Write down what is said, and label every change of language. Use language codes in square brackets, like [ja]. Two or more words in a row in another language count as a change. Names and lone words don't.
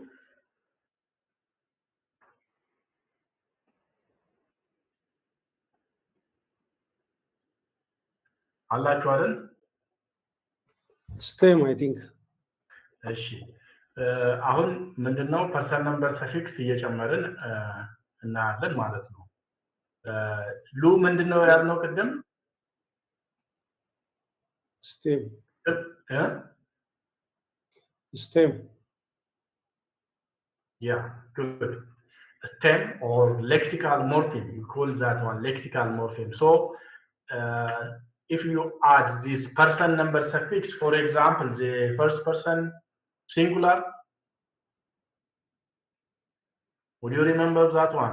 [am] አላችሁ አይደል? [en] stem, I think. [am] እሺ አሁን ምንድነው [en] person number suffix [am] እየጨመርን እናያለን ማለት ነው። ሉ ምንድነው ያልነው ቅድም? [en] Stem. Stem. Yeah, good. Stem or lexical morpheme, you call that one lexical morpheme. So if you add this person number suffix, for example, the first person singular, would you remember that one?